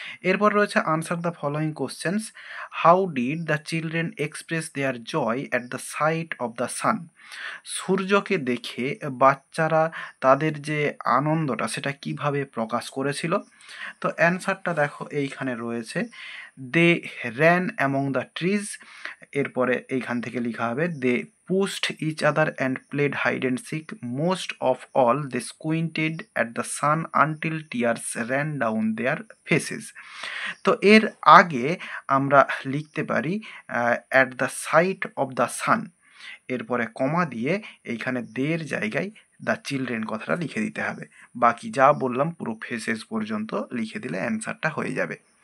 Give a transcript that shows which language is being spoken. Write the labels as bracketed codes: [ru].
[bn] এরপর রয়েছে [en] Answer the following questions. How did the children express their joy at the sight of the sun, [bn] সূর্যকে দেখে বাচ্চারা তাদের যে আনন্দটা সেটা কিভাবে প্রকাশ করেছিল। তো অ্যান্সারটা দেখো এইখানে রয়েছে, [en] they ran among the trees, [bn] এরপরে এইখান থেকে লেখা হবে [en] They pushed each other and played hide and seek. Most of all, they squinted at the sun until tears ran down their faces. [bn] তো এর আগে আমরা লিখতে পারি [en] at the sight of the sun, [bn] এরপরে কমা দিয়ে এইখানে দের জায়গায় দ্য চিলড্রেন কথাটা লিখে দিতে হবে। বাকি যা বললাম পুরো ফেসেস পর্যন্ত লিখে দিলে অ্যান্সারটা হয়ে যাবে।